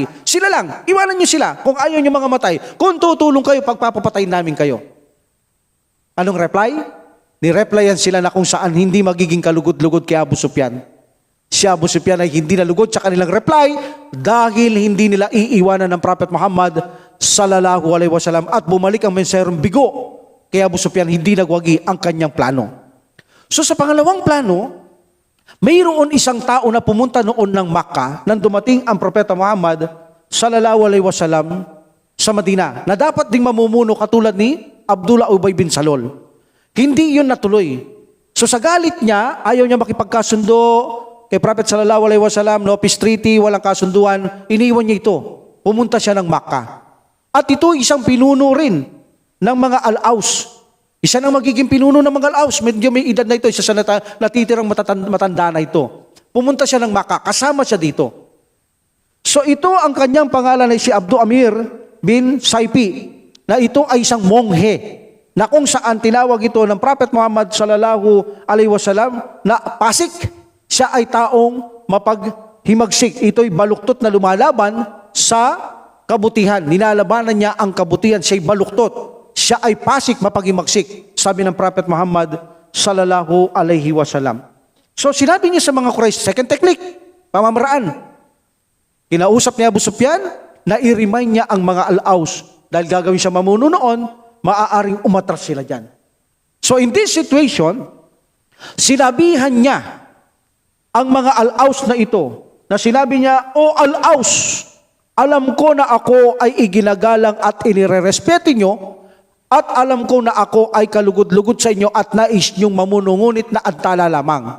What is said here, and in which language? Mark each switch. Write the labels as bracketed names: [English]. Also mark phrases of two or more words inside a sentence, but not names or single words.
[Filipino] Sila lang, iwanan nyo sila kung ayaw nyo mga matay. Kung tutulong kayo, pagpapapatayin namin kayo. Anong reply? Ni-replyan sila na kung saan hindi magiging kalugod-lugod kay Abu Sufyan. Si Abu Sufyan ay hindi nalugod sa kanilang reply dahil hindi nila iiwanan ng Prophet Muhammad [Arabic] صلى الله عليه وسلم [Filipino] at bumalik ang mensaherong bigo. Kaya Abu Sufyan hindi nagwagi ang kanyang plano. So sa pangalawang plano, mayroon isang tao na pumunta noon ng Makkah nang dumating ang Propeta Muhammad [Arabic] صلى الله عليه وسلم [Filipino] sa Madina na dapat ding mamumuno katulad ni Abdullah Ubay bin Salul. Hindi yun natuloy. So sa galit niya, ayaw niya makipagkasundo kay Prophet [Arabic] صلى الله عليه وسلم, [English] no peace treaty, [Filipino] walang kasunduan, iniwan niya ito. Pumunta siya ng Makkah. At ito isang pinuno rin ng mga Al-Aus. Isa nang magiging pinuno ng mga Al-Aus. Medyo may edad na ito, isa sa natitirang matanda na ito. Pumunta siya ng Makkah, kasama siya dito. So ito ang kanyang pangalan ay si Abdul Amir bin Saifi, na ito ay isang monghe, na kung saan tinawag ito ng Prophet Muhammad [Arabic] صلى الله عليه وسلم [Filipino] na pasik. Siya ay taong mapaghimagsik. Ito'y baluktot na lumalaban sa kabutihan. Ninalabanan niya ang kabutihan. Siya'y baluktot. Siya ay pasik, mapaghimagsik. Sabi ng Prophet Muhammad [Arabic] صلى الله عليه وسلم. [Filipino] So sinabi niya sa mga Quraysh, [English] second technique, [Filipino] pamamaraan. Kinausap niya Abu Sufyan na i-remind niya ang mga Al-Aus. Dahil gagawin siya mamuno noon, maaaring umatras sila dyan. [English] So in this situation, [Filipino] sinabihan niya ang mga Al-Aus na ito, na sinabi niya, O Al-Aus, alam ko na ako ay iginagalang at inirerespeto nyo, at alam ko na ako ay kalugod-lugod sa inyo at nais nyong mamunungunit na antala lamang.